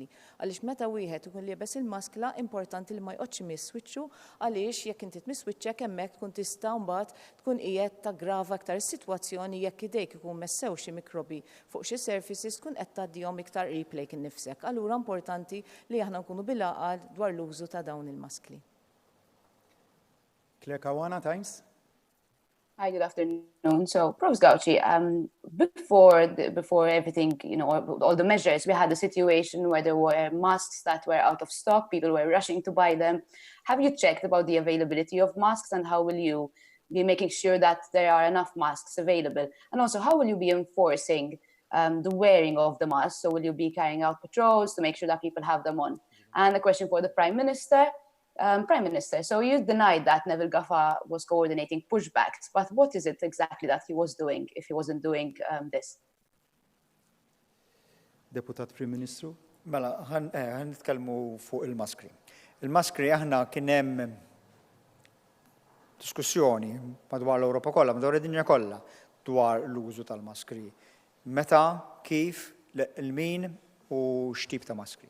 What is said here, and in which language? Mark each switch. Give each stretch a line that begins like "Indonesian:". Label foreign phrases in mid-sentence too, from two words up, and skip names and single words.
Maltese: Għaliex meta wieħed ikun liebes il-maskla importanti li ma jqgħodx imisswiċċu għaliex jekk inti tmisswiċċek hemmhekk tkun tista' mbagħad tkun qiegħed taggrava aktar is-sitwazzjoni jekk idejk ikun messew xi mikrobi fuq xi surfaces tkun qed tgħaddihom iktar qrib lejk innifsek. Allura importanti li aħna nkunu bil-għaqal dwar l-użu ta' dawn il-maskli. Claire Caruana, Times.
English: Hi, good afternoon. So, Prof. Gauci, before everything, all the measures, we had a situation where there were masks that were out of stock, people were rushing to buy them. Have you checked about the availability of masks and how will you be making sure that there are enough masks available? And also, how will you be enforcing the wearing of the mask? So will you be carrying out patrols to make sure that people have them on? And a question for the Prime Minister. Prime Minister, so you denied that Neville Gaffa was coordinating pushbacks, but what is it exactly that he was doing if he wasn't doing this?
Maltese: Deputat Prim Ministru. Mela, ħan nitkellmu fuq il-maskri. Il-maskri aħna kien hemm diskussjoni madwar l-Ewropa kollha, madwar id-dinja kollha dwar l-użu tal-maskri. Meta, kif, il-min u x'tip ta' maskri.